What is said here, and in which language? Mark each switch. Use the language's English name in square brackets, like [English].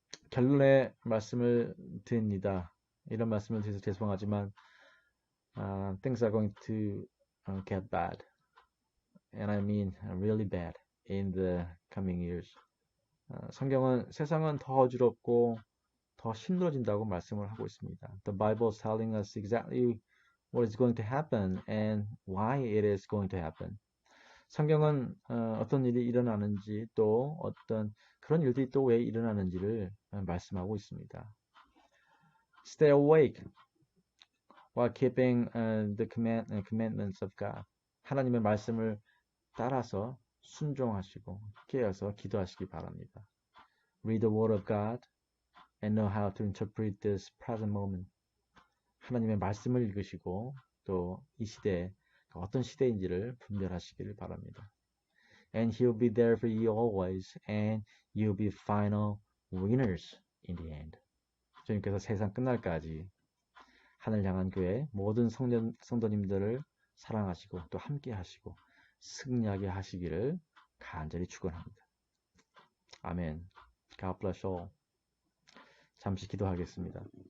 [Korean] 결론의 말씀을 드립니다. 이런 말씀을 드려서 죄송하지만 [English] things are going to get bad, and I mean really bad in the coming years. [Korean] 성경은 세상은 더 어지럽고 더 힘들어진다고 말씀을 하고 있습니다. [English] The Bible is telling us exactly what is going to happen and why it is going to happen. [Korean] 성경은 어떤 일이 일어나는지 또 어떤 그런 일들이 또 왜 일어나는지를 말씀하고 있습니다. [English] Stay awake while keeping the commandments of God. [Korean] 하나님의 말씀을 따라서 순종하시고 깨어서 기도하시기 바랍니다. [English] Read the word of God and know how to interpret this present moment. [Korean] 하나님의 말씀을 읽으시고 또 이 시대에 어떤 시대인지를 분별하시기를 바랍니다. [English] And He'll be there for you always, and you'll be final winners in the end. [Korean] 주님께서 세상 끝날까지 하늘 향한 교회 모든 성도님들을 사랑하시고 또 함께 하시고 승리하게 하시기를 간절히 축원합니다. 아멘. [English] God bless all. [Korean] 잠시 기도하겠습니다.